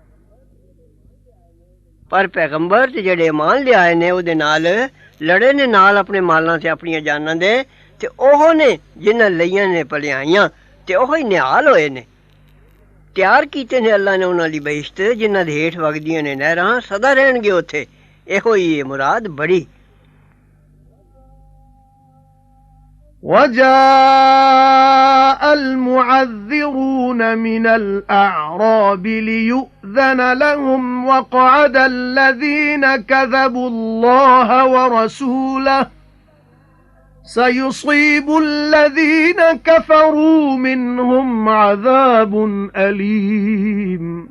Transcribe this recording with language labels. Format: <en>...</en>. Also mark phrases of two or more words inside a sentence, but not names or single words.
<pa>پر پیغمبر تے جیہڑے ایمان لیائے نے اوہدے نال لڑے نے نال اپنے مالاں تے اپنیاں جاناں دے تے اوہ نے جنہاں لئیاں نے بھلائیاں تے اوہ ہی نہال ہوئے نے. تیار کیتے نے اللہ نے انہاں لئی بہشت جنہاں دے ہیٹھ وگدیاں نے نہراں سدا رہنگے اوتھے. ایہو ہی مراد بڑی.</pa> <ar>وَجَاءَ الْمُعَذِّرُونَ مِنَ الْأَعْرَابِ لِيُؤْذَنَ لَهُمْ وَقَعَدَ الَّذِينَ كَذَبُوا اللَّهَ وَرَسُولَهُ سَيُصِيبُ الَّذِينَ كَفَرُوا مِنْهُمْ عَذَابٌ أَلِيمٌ</ar>